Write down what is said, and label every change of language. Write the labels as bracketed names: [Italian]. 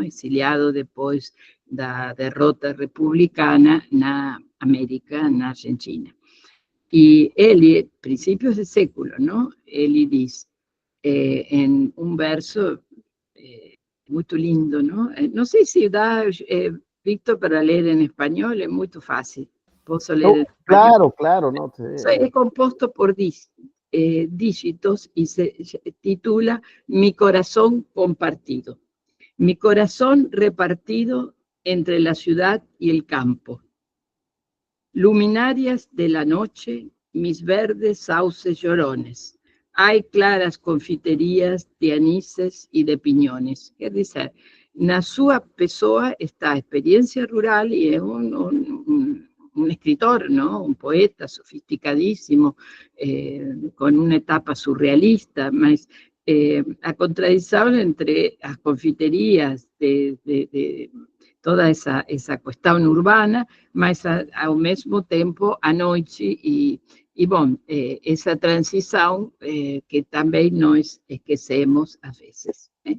[Portuguese] Exiliado depois da derrota republicana na América, na Argentina. E ele, princípios de século, não? Ele diz, em um verso muito lindo, não? Não sei se dá, Víctor, para ler em espanhol, é muito fácil. Posso ler em espanhol? Claro, claro. No, [Spanish] Es compuesto por dígitos y se titula Mi corazón compartido. Mi corazón repartido entre la ciudad y el campo. Luminarias de la noche, mis verdes sauces llorones. Hay claras confiterías de anises y de piñones. [Portuguese] Quer dizer, na sua pessoa está a experiencia rural [Spanish] y es un escritor, ¿no? Un poeta sofisticadísimo, con una etapa surrealista, [Portuguese] mas a contradição entre as confiterías de toda essa questão urbana, mas ao mesmo tempo à noite e bom, essa transição que também nós esquecemos às vezes.